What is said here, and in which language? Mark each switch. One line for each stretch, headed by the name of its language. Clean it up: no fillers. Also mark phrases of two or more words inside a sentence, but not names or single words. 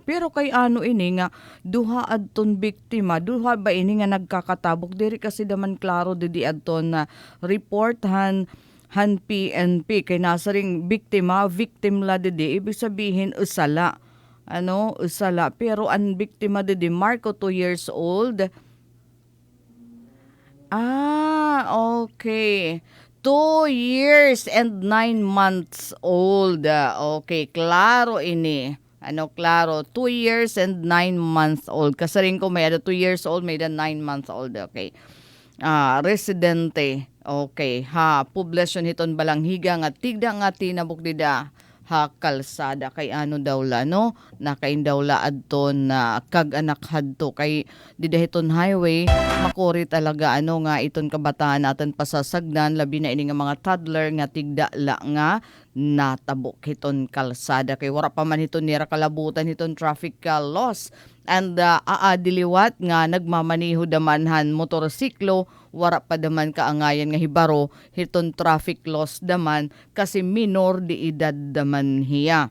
Waray: Pero kay ano ini nga duha adton biktima, duha ba ini nga nagkakatabok diri kasi daman klaro didi adton na reporthan han PNP kay nasaring victim la didi
Filipino: ibig sabihin
Waray: usala usala pero ang biktima didi Marco
English: 2 years old okay 2 years and 9 months old okay
Waray: klaro ini klaro
English: 2 years and 9 months old
Waray: kasaring ko
English: may 2 years old may 9 months old okay residente.
Waray: Okay, poblasyon hiton balanghiga nga tigda nga tinabok dida ha kalsada kay ano daw la no nakain daw la adton na kag-anak hadto kay didahiton highway makuri talaga nga iton kabataan natin pasasagdan labi na ini nga mga toddler nga tigda la nga natabok hiton kalsada kay wara pa man hiton nira kalabutan hiton
English: traffic laws
Waray: and aadiliwat nga nagmamaniho damanhan motorsiklo wara pa daman kaangayan nga hibaro hiton
English: traffic laws
Waray: daman kasi minor di edad daman hiya.